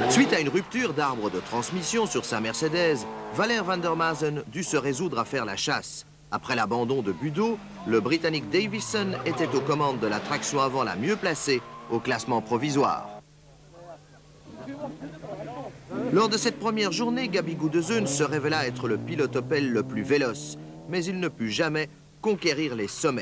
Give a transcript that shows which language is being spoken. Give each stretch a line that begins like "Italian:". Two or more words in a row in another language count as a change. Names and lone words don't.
French: Suite à une rupture d'arbre de transmission sur sa Mercedes, Valère van der Maasen dut se résoudre à faire la chasse. Après l'abandon de Budo, le Britannique Davison était aux commandes de la traction avant la mieux placée au classement provisoire. Lors de cette première journée, Gabi Gudezun se révéla être le pilote Opel le plus véloce, mais il ne put jamais conquérir les sommets.